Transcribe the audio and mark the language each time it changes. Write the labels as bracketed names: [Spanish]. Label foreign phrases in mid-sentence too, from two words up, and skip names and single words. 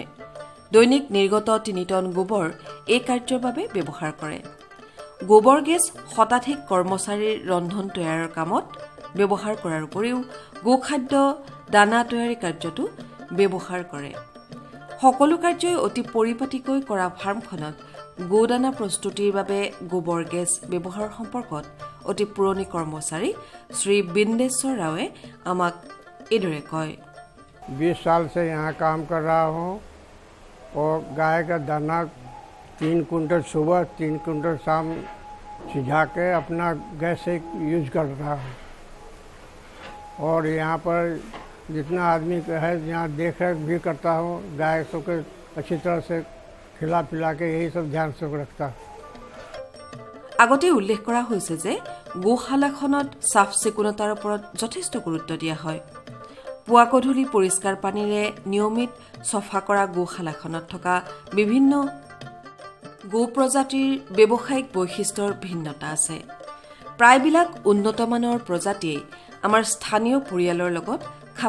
[Assamese] দৈনিক নিৰ্গত 3 টন গোবৰ এই কাৰ্যৰ বাবে ব্যৱহাৰ কৰে গোবৰ গেছ শতাধিক কৰ্মচাৰীৰ ৰন্ধন তৈয়াৰৰ কামত ব্যৱহাৰ কৰাৰ উপৰিও গোখাদ্য দানা তৈয়াৰী কাৰ্যটো ব্যৱহাৰ কৰে সকলো কাৰ্যই অতি পৰিপাটিকৈ কৰা ফাৰ্মখনত গোদানা প্ৰস্তুতিৰ বাবে গোবৰ গেছ ব্যৱহাৰ সম্পৰ্কত অতি পুৰণি কৰ্মচাৰী শ্ৰী বিন্দেশ্বৰ ৰাৱে আমাক এদৰে কয় [Hindi] 20 साल से यहाँ काम कर रहा हूँ और गाय का दाना 3 कुंटल सुबह 3 कुंटल शाम सिझा के अपना गैस से यूज कर रहा हूँ और यहाँ पर जितना आदमी है यहाँ देख रेख भी करता हूँ गाय सबके अच्छी तरह से खिला पिला के यही सब ध्यान से रखता हूँ [Assamese] আগতে উল্লেখ কৰা হৈছে যে গোশালাখনত চাফচিকুণতাৰ ওপৰত যথেষ্ট গুৰুত্ব দিয়া হয় পুৱা গধূলি পৰিষ্কাৰ পানীৰে নিয়মিত সফা কৰা গোশালাখনত থকা বিভিন্ন গো প্ৰজাতিৰ ব্যৱসায়িক বৈশিষ্ট্যৰ ভিন্নতা আছে প্ৰায়বিলাক উন্নতমানৰ প্ৰজাতিয়ে আমাৰ স্থানীয় পৰিয়ালৰ লগত খাপ